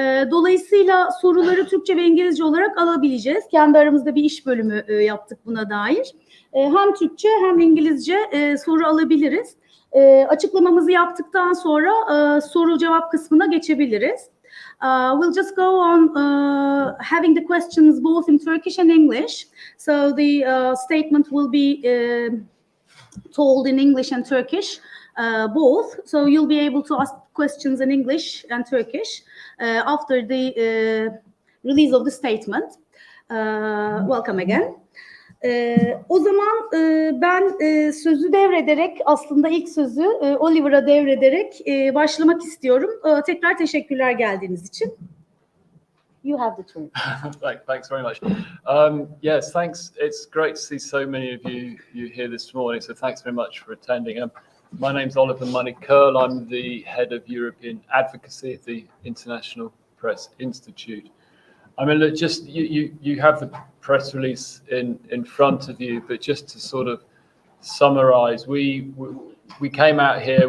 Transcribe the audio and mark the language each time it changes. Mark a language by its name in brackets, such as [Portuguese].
[Turkish] Dolayısıyla soruları Türkçe ve İngilizce olarak alabileceğiz. Kendi aramızda bir iş bölümü yaptık buna dair. Hem Türkçe hem İngilizce soru alabiliriz. Açıklamamızı yaptıktan sonra soru cevap kısmına geçebiliriz. [English] We'll just go on having the questions both in Turkish and English. So the statement will be told in English and Turkish, both. So you'll be able to ask questions in English and Turkish after the release of the statement. Welcome again. [Turkish] O zaman ben sözü devrederek, aslında ilk sözü Oliver'a devrederek başlamak istiyorum. Tekrar teşekkürler geldiğiniz için. [English] You have the turn. Thanks very much. Yes, thanks. It's great to see so many of you here this morning. So thanks very much for attending. My name's Oliver Money-Curl. I'm the head of European advocacy at the International Press Institute. I mean, look, just you have the press release in front of you, but just to sort of summarize, we came out here.